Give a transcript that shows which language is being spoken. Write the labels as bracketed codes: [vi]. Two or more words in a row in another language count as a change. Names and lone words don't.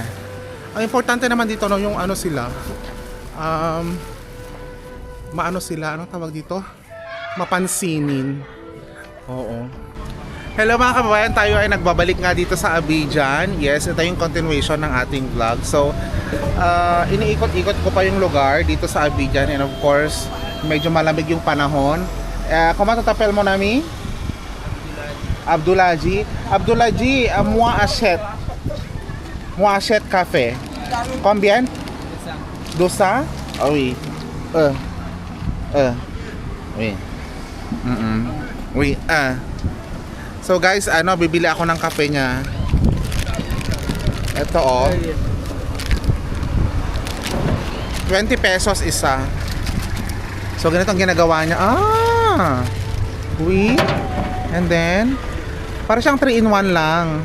[tl] Ang importante naman dito no, yung ano sila. Maano sila, anong tawag dito? Mapansinin. Oo. Hello mga kababayan, tayo ay nagbabalik nga dito sa Abidjan. Yes, ito yung continuation ng ating vlog. So, iniikot-ikot ko pa yung lugar dito sa Abidjan. [en] And of course, [tl] medyo malamig yung panahon. [fr] Comment t'appelles mon ami? Abdoulaji. Abdoulaji, moi achète. Moi achète café. Combien? 200? Oh oui. Oui. Oui, [tl] So guys, bibili ako ng kape niya. Ito oh. 20 pesos isa. So ganito ang ginagawa niya. [fr] Oui. [tl] And then para siyang 3-in-1 lang.